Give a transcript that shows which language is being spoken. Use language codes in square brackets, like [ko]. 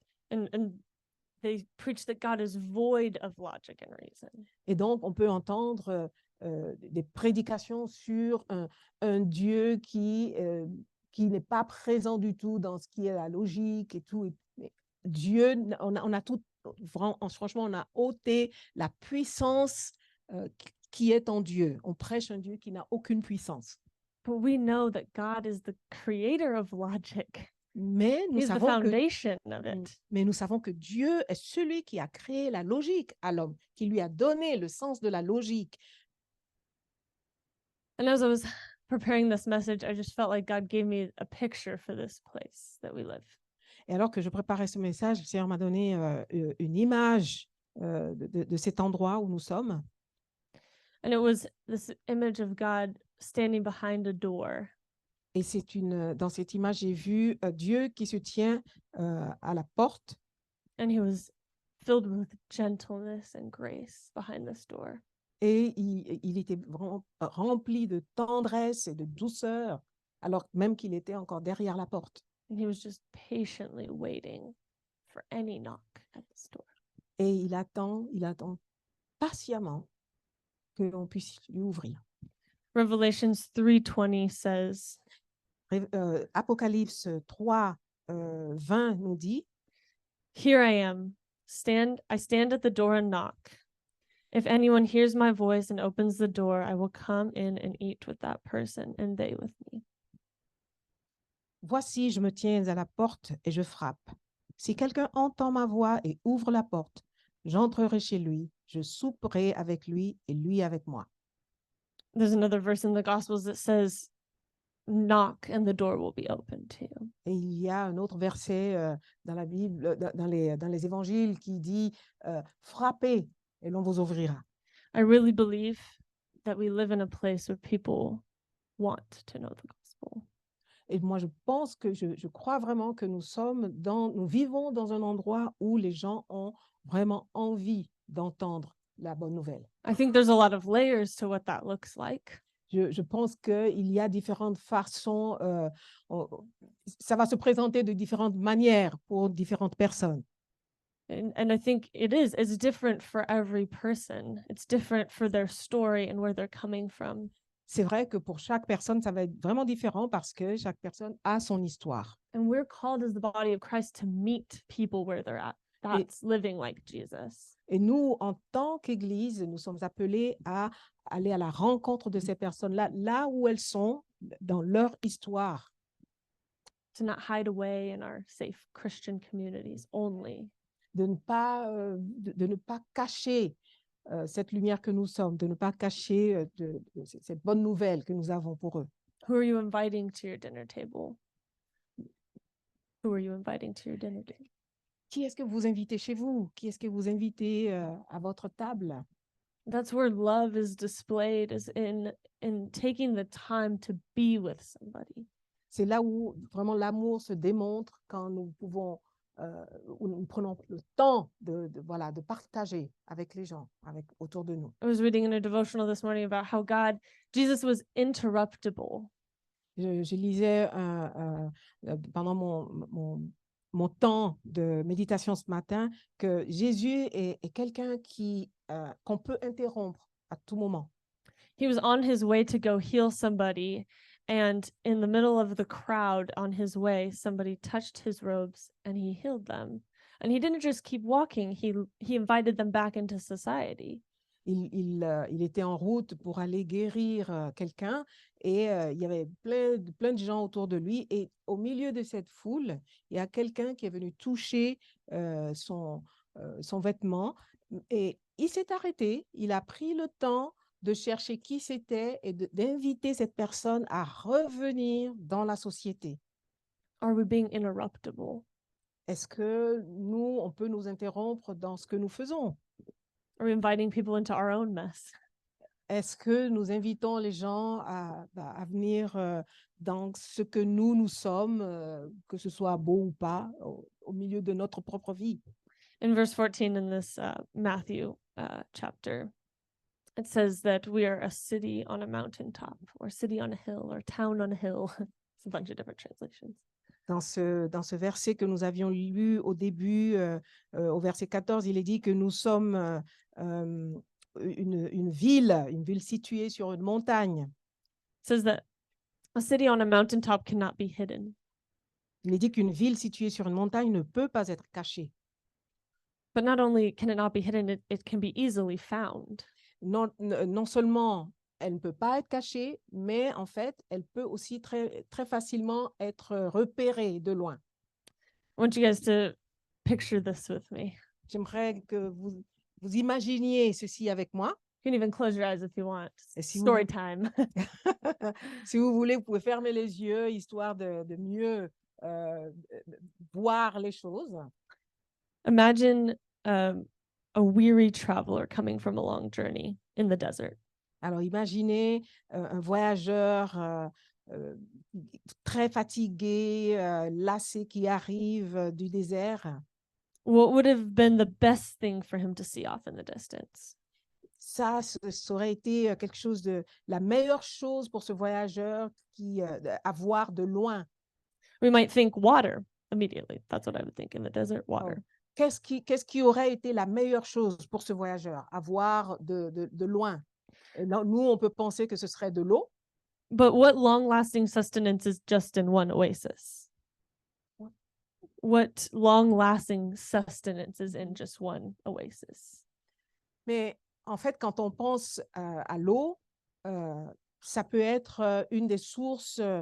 [en] And they preach that God is void of logic and reason. [fr] Et donc, on peut entendre des prédications sur un Dieu qui n'est pas présent du tout dans ce qui est la logique et tout. Mais Dieu, on a tout, franchement, on a ôté la puissance qui est en Dieu. On prêche un Dieu qui n'a aucune puissance. [en] But we know that God is the creator of logic. [fr] Mais nous [en] He's the [fr] savons [en] foundation of it. [fr] Mais nous savons que Dieu est celui qui a créé la logique à l'homme, qui lui a donné le sens de la logique. [en] And as I was preparing this message, I just felt like God gave me a picture for this place that we live. [fr] Et alors que je préparais ce message, le Seigneur m'a donné une image de cet endroit où nous sommes. [en] And it was this image of God standing behind a door. [fr] Et dans cette image, j'ai vu Dieu qui se tient à la porte. [en] And he was filled with gentleness and grace behind this door. [fr] Et il était vraiment rempli de tendresse et de douceur, alors même qu'il était encore derrière la porte. [en] And he was just patiently waiting for any knock at this door. [fr] Et il attend patiemment que l'on puisse lui ouvrir. [en] Revelations 3:20 says, [fr] Apocalypse 3, 20 nous dit, [en] "Here I am. I stand at the door and knock. If anyone hears my voice and opens the door, I will come in and eat with that person and they with me." [fr] Voici, je me tiens à la porte et je frappe. Si quelqu'un entend ma voix et ouvre la porte, j'entrerai chez lui, je souperai avec lui et lui avec moi. [en] There's another verse in the Gospels that says, knock and the door will be open to you. [fr] Et il y a un autre verset dans la Bible, dans les évangiles qui dit frappez et l'on vous ouvrira. [en] I really believe that we live in a place where people want to know the gospel. [fr] Et moi, je crois vraiment que nous vivons dans un endroit où les gens ont vraiment envie d'entendre la bonne nouvelle. [en] I think there's a lot of layers to what that looks like. [fr] Je pense qu'il y a différentes façons, ça va se présenter de différentes manières pour différentes personnes. [en] And I think it's different for every person. It's different for their story and where they're coming from. [fr] C'est vrai que pour chaque personne, ça va être vraiment différent parce que chaque personne a son histoire. [en] And we're called as the body of Christ to meet people where they're at. That's living like Jesus. [fr] Et nous, en tant qu'Église, nous sommes appelés à aller à la rencontre de ces personnes-là, là où elles sont, dans leur histoire. [en] To not hide away in our safe Christian communities only. [fr] De ne pas cacher cette lumière que nous sommes, de ne pas cacher cette bonne nouvelle que nous avons pour eux. [en] Who are you inviting to your dinner table? Who are you inviting to your dinner table? [fr] Qui est-ce que vous invitez chez vous? Qui est-ce que vous invitez à votre table? [en] That's where love is displayed, is in taking the time to be with somebody. [fr] C'est là où vraiment l'amour se démontre quand nous où nous prenons le temps voilà, de partager avec les gens, autour de nous. [en] I was reading in a devotional this morning about how Jesus was interruptible. [fr] Je lisais pendant mon temps de méditation ce matin que Jésus est quelqu'un qu'on peut interrompre à tout moment. [en] He was on his way to go heal somebody, and in the middle of the crowd on his way, somebody touched his robes and he healed them. And he didn't just keep walking, he invited them back into society. [fr] Il était en route pour aller guérir quelqu'un et il y avait plein de gens autour de lui. Et au milieu de cette foule, il y a quelqu'un qui est venu toucher son vêtement et il s'est arrêté. Il a pris le temps de chercher qui c'était et d'inviter cette personne à revenir dans la société. [en] Are we being interruptible? [fr] Est-ce que nous, on peut nous interrompre dans ce que nous faisons? [en] Are we inviting people into our own mess? [fr] Est-ce que nous invitons les gens à venir dans ce que nous sommes, que ce soit beau ou pas, au milieu de notre propre vie? [en] In verse 14 in this Matthew chapter, it says that we are a city on a mountaintop, or city on a hill, or town on a hill. It's a bunch of different translations. [fr] Dans ce verset que nous avions lu au début, au verset 14, il est dit que nous sommes une ville située sur une montagne. [en] It says that a city on a mountaintop cannot be hidden. [fr] Il est dit qu'une ville située sur une montagne ne peut pas être cachée. [en] But not only can it not be hidden, it can be easily found. [fr] Non seulement elle ne peut pas être cachée, mais en fait, elle peut aussi très, très facilement être repérée de loin. [en] I want you guys to picture this with me. [fr] J'aimerais que vous imaginiez ceci avec moi. [en] You can even close your eyes if you want. [fr] Et si [en] Story time. [fr] Si vous voulez, vous pouvez fermer les yeux, histoire de mieux voir les choses. [en] Imagine a weary traveler coming from a long journey in the desert. [fr] Alors, imaginez un voyageur très fatigué, lassé, qui arrive du désert. [en] What would have been the best thing for him to see off in the distance? [fr] Ça aurait été quelque chose la meilleure chose pour ce voyageur à voir de loin. [en] We might think water immediately. That's what I would think in the desert, water. [fr] Qu'est-ce qui aurait été la meilleure chose pour ce voyageur à voir de loin? Nous, on peut penser que ce serait de l'eau. [en] But what long-lasting sustenance is just in one oasis? What long-lasting sustenance is in just one oasis? [fr] Mais en fait, quand on pense à l'eau, ça peut être une des sources